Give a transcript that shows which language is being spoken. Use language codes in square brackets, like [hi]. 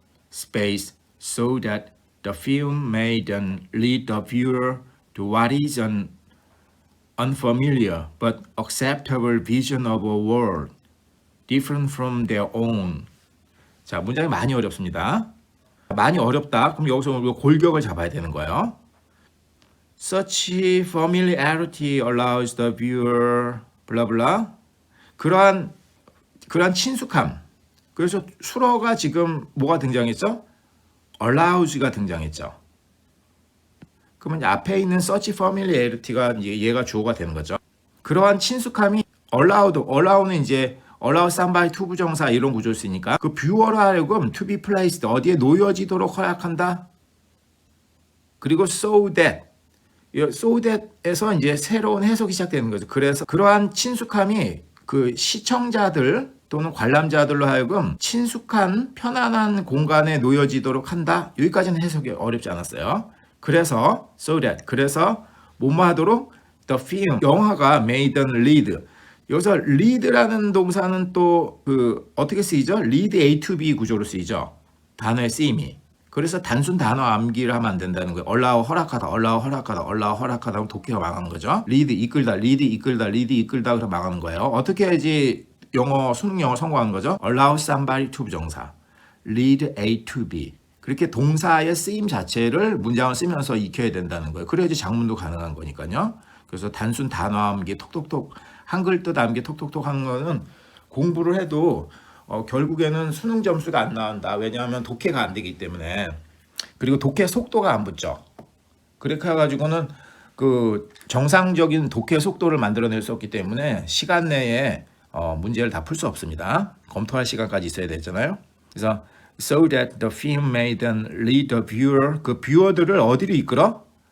[en] space so that the film may then lead the viewer to what is an unfamiliar but acceptable vision of a world different from their own. [ko] 자, 문장이 많이 어렵습니다. 많이 어렵다. 그럼 여기서 골격을 잡아야 되는 거예요. [en] Such familiarity allows the viewer blah blah. [ko] 그러한 친숙함. 그래서 수어가 지금 뭐가 등장했죠? allows가 등장했죠. 그러면 앞에 있는 such familiarity가 이제 얘가 주어가 되는 거죠. 그러한 친숙함이 allow는 이제 allow somebody to 부정사 이런 구조를 쓰니까 그 뷰어로 하여금 to be placed 어디에 놓여지도록 허락한다. 그리고 so that에서 이제 새로운 해석이 시작되는 거죠. 그래서 그러한 친숙함이 그 시청자들 또는 관람자들로 하여금 친숙한 편안한 공간에 놓여지도록 한다. 여기까지는 해석이 어렵지 않았어요. 그래서 so that 그래서 뭐뭐 하도록 the film 영화가 made an lead. 여기서 lead라는 동사는 또 그 어떻게 쓰이죠? lead A to B 구조로 쓰이죠. 단어의 쓰임이. 그래서 단순 단어 암기를 하면 안 된다는 거예요. allow 허락하다, allow 허락하다, allow 허락하다 하면 독해가 망하는 거죠. lead 이끌다, lead 이끌다, lead 이끌다 그래서 망하는 거예요. 어떻게 해야지 수능 영어 성공하는 거죠? allow somebody to 부정사, lead A to B. 그렇게 동사의 쓰임 자체를 문장을 쓰면서 익혀야 된다는 거예요. 그래야지 작문도 가능한 거니까요. 그래서 단순 단어 암기 톡톡톡 한글 뜻 암기 톡톡톡 하는 거는 공부를 해도 결국에는 수능 점수가 안 나온다. 왜냐하면 독해가 안 되기 때문에. 그리고 독해 속도가 안 붙죠. 그렇게 해가지고는 그 정상적인 독해 속도를 만들어낼 수 없기 때문에 시간 내에 문제를 다 풀 수 없습니다. 검토할 시간까지 있어야 되잖아요. 그래서 [en] so that the film may then lead the viewer [ko] 그 뷰어들을 어디로 이끌어?